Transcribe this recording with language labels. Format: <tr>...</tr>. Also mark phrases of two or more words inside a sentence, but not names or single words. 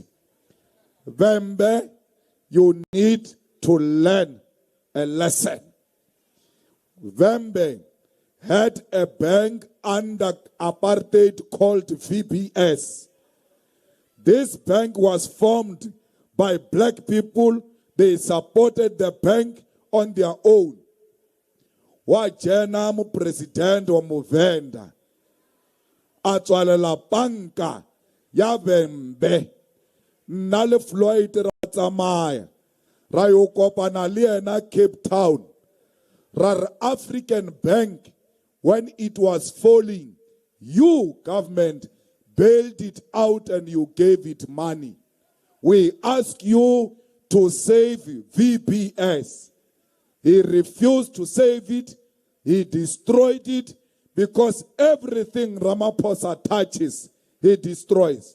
<en>Vembe, you need to learn a lesson. Vembe had a bank under apartheid called VBS. This bank was formed by black people. They supported the bank on their own.</en> <nso>Wajena mu president wa Movenda atswalela banka ya Vembe nna le Floyd ra tsamaya ra yo kopana le ena Cape Town.</nso> <en>Rar African Bank, when it was falling, you government bailed it out and you gave it money. We ask you to save VBS. He refused to save it. He destroyed it because everything Ramaphosa touches, he destroys.</en>